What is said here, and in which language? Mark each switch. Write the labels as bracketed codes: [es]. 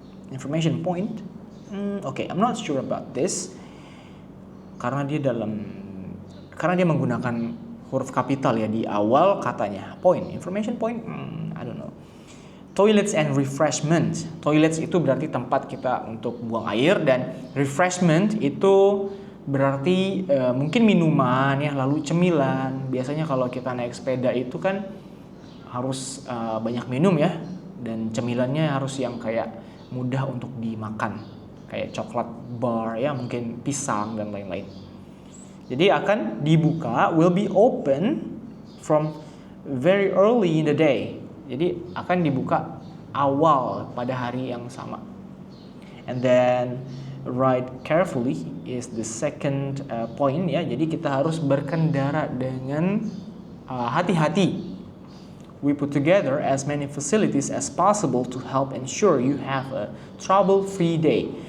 [en] Information point. Okay, I'm not sure about this. [id] Karena dia menggunakan huruf kapital ya di awal katanya. [en] Point, information point, I don't know. Toilets and refreshment. [id] Toilets itu berarti tempat kita untuk buang air, dan refreshment itu berarti mungkin minuman ya, lalu cemilan. Biasanya kalau kita naik sepeda itu kan harus banyak minum ya, dan cemilannya harus yang kayak mudah untuk dimakan, kayak coklat bar ya, mungkin pisang dan lain-lain. [en] Jadi akan dibuka, will be open from very early in the day. [id] Jadi akan dibuka awal pada hari yang sama. [en] And then ride carefully is the second point ya. [id] Jadi kita harus berkendara dengan hati-hati. [en] We put together as many facilities as possible to help ensure you have a trouble-free day.